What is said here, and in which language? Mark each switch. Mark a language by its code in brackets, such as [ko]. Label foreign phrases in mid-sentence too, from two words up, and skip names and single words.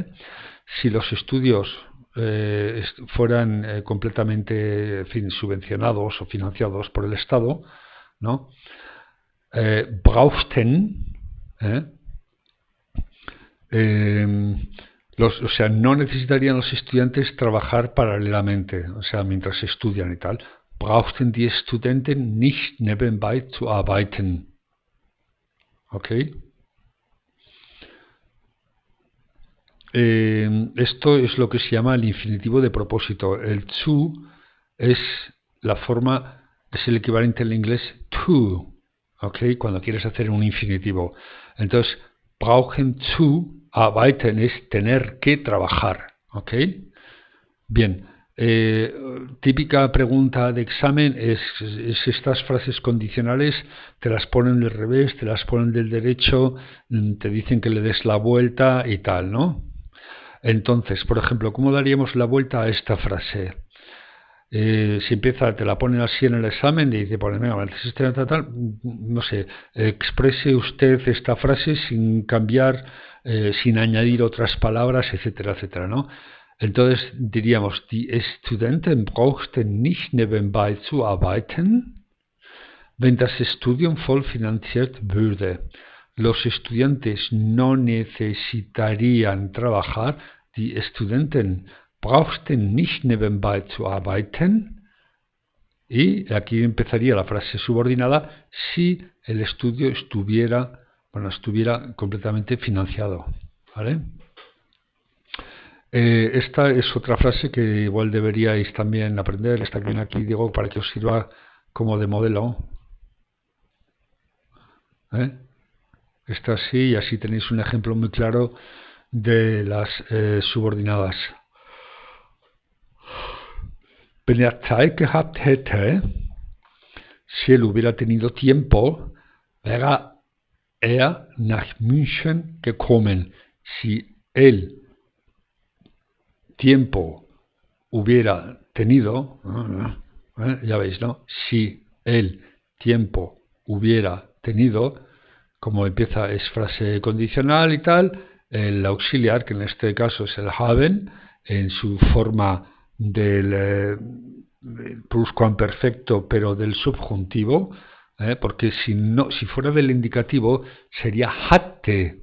[es] Si los estudios fueran completamente subvencionados o financiados por el Estado, ¿no? Brauchten, O sea, no necesitarían los estudiantes trabajar paralelamente, o sea, mientras estudian y tal. [de] Brauchten die Studenten nicht nebenbei zu arbeiten. [es] ¿Ok? Esto es lo que se llama el infinitivo de propósito. El zu es la forma, es el equivalente en inglés to, ¿ok? Cuando quieres hacer un infinitivo. Entonces, [de] brauchen zu arbeiten [es] es tener que trabajar, ¿ok? Bien, típica pregunta de examen es estas frases condicionales, te las ponen del revés, te las ponen del derecho, te dicen que le des la vuelta y tal, ¿no? Entonces, por ejemplo, ¿cómo daríamos la vuelta a esta frase? Si empieza, te la ponen así en el examen y dice, pues, venga, no sé, exprese usted esta frase sin cambiar, sin añadir otras palabras, etcétera, etcétera, ¿no? Entonces diríamos, [de] die Studenten brauchten nicht nebenbei zu arbeiten, wenn das Studium voll finanziert würde. [es] Los estudiantes no necesitarían trabajar, [de] die Studenten brauchten nicht nebenbei zu arbeiten. [es] Y aquí empezaría la frase subordinada si el estudio estuviera completamente financiado, ¿vale? Esta es otra frase que igual deberíais también aprender. Está bien aquí, digo, para que os sirva como de modelo. Esta sí, y así tenéis un ejemplo muy claro de las subordinadas. [de] Wenn er Zeit gehabt hätte, [es] si él hubiera tenido tiempo, [de] wäre er nach München gekommen. [es] Si él tiempo hubiera tenido, ya veis, ¿no? Si él tiempo hubiera tenido, como empieza es frase condicional y tal, el auxiliar, que en este caso es el haben, en su forma del pluscuamperfecto, pero del subjuntivo, porque si fuera del indicativo sería hatte.